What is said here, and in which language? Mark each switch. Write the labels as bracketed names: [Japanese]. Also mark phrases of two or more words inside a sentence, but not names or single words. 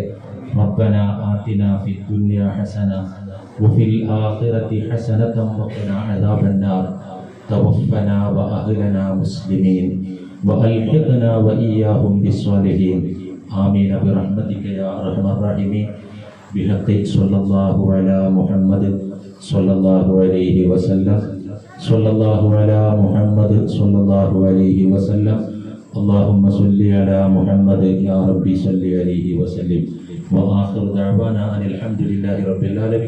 [Arabic] ربنا آتنا في الدنيا حسنة وفي الآخرة حسنة وقنا عذاب النار توفنا وأهلنا مسلمين وألحقنا وإياهم بالصالحين آمين برحمتك يا أرحم الراحمين بحق صلى الله على محمد صلى الله عليه وسلم صلى الله على محمد صلى الله عليه وسلم اللهم صل على محمد يا ربي صل عليه وسلم وآخر دعوانا أن الحمد لله رب العالمين.